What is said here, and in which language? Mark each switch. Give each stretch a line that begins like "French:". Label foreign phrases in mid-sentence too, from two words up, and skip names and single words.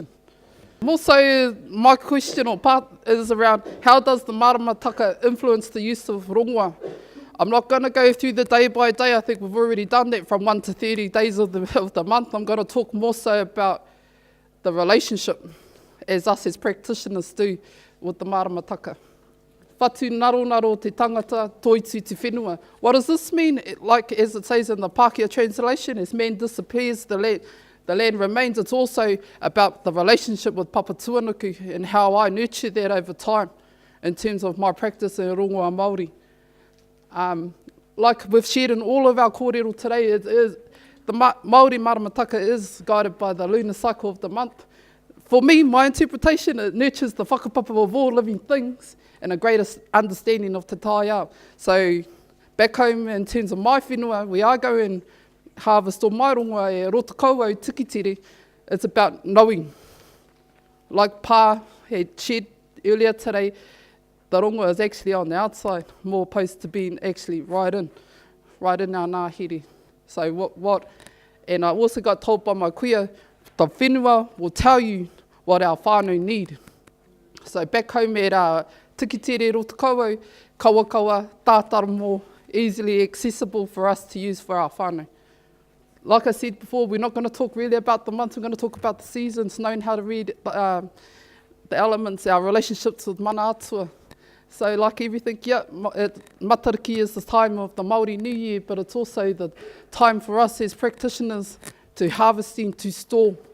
English: Also, my question or part is around how does the Maramataka influence the use of rongoa? I'm not going to go through the day by day. I think we've already done that from 1 to 30 days of the month. I'm going to talk more so about the relationship as us as practitioners do with the Maramataka.
Māori: Whatu naro te tangata, toitu te whenua.
English: What does this mean? Like as it says in the Pākehā translation, as man disappears, the land remains. It's also about the relationship with Papa Tuanuku and how I nurture that over time in terms of my practice in
Māori: rongoa Māori.
English: Like we've shared in all of our kōrero today, the
Māori: Māori Maramataka
English: is guided by the lunar cycle of the month. For me, my interpretation, it nurtures the whakapapa of all living things and a greater understanding of
Māori: te tāiao.
English: So back home in terms of my whenua, we are going harvest
Māori: o mai rongoa e Rotorua tikitere.
English: It's about knowing. Like Pa had shared earlier today, the rongoa is actually on the outside, more opposed to being actually right in our ngāhere. So and I also got told by my kuia, the whenua will tell you what our whānau need. So back home at tikitere Rotorua,
Māori: kawakawa, tātara
English: more easily accessible for us to use for our whānau. Like I said before, we're not going to talk really about the months, we're going to talk about the seasons, knowing how to read the elements, our relationships with
Māori: mana atua.
English: So like everything, Matariki is the time of the Māori New Year, but it's also the time for us as practitioners to harvesting, to store.